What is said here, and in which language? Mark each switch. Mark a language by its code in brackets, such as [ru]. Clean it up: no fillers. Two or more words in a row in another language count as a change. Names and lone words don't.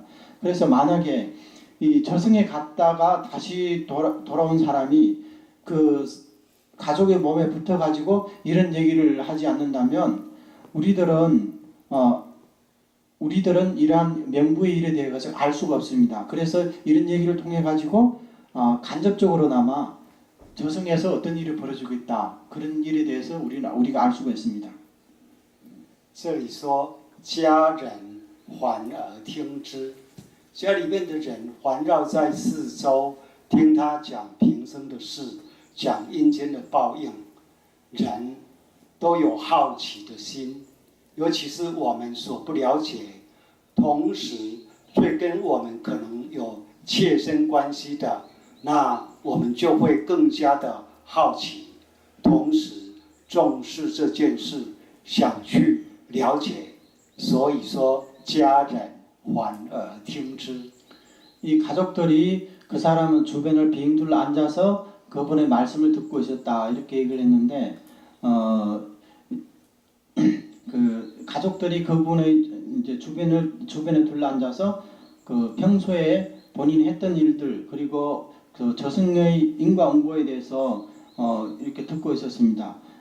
[ko] 그래서 만약에 이 저승에 갔다가 다시 돌아온 사람이 그 가족의 몸에 붙어가지고 이런 얘기를 하지 않는다면 우리들은 이러한 명부의 일에 대해서 알 수가 없습니다. 그래서 이런 얘기를 통해 가지고 간접적으로나마 저승에서 어떤 일이 벌어지고 있다 그런 일에 대해서 우리가 알 수가 있습니다. [zh] 这里说家人环而听之，家里面的人环绕在四周，听他讲平生的事。讲阴间的报应，人都有好奇的心，尤其是我们所不了解，同时却跟我们可能有切身关系的，那我们就会更加的好奇，同时重视这件事，想去了解。所以说，家人反而听之。 [ko] 이 가족들이 그 사람은 주변을 빙 둘러 앉아서 그분의 말씀을 듣고 있었다 이렇게 얘기를 했는데 그 가족들이 그분의 이제 주변에 둘러 앉아서 그 평소에 본인이 했던 일들 그리고 그 저승의 인과응보에 대해서 이렇게 듣고 있었습니다.